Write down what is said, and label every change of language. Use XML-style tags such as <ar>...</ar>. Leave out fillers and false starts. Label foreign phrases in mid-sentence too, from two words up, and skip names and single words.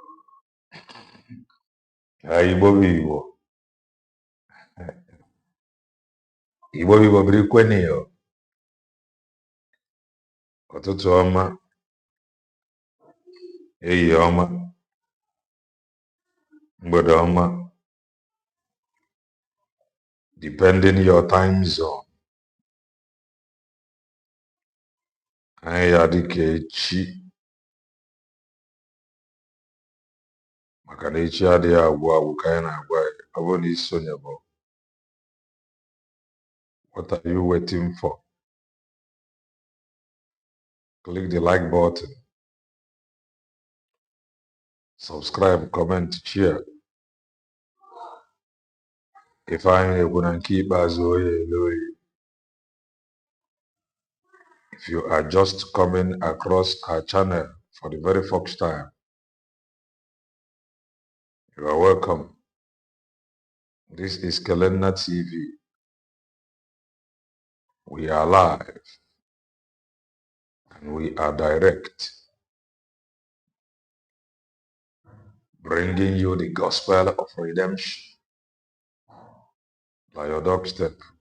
<ig>Igbo bụ Igbo birikweni ụtụtụ ọma ehihie ọma mgbede ọma</ig> <en>depending your time zone</en> <ig>anyị ya dịka echi maka na echi adịghị agwụ agwụ ka anyị na-agwa ya. Ọ bụrụ na isonye bụ</ig> <en>what are you waiting for? Click the like button, subscribe, comment, share.</en> <ig>If anyị na-ekwu na nke ikpeazụ oye ele oye.</ig> <en>If you are just coming across our channel for the very first time, you are welcome. This is Kelenna TV. We are live and we are direct, bringing you the gospel of redemption by your doorstep.</en>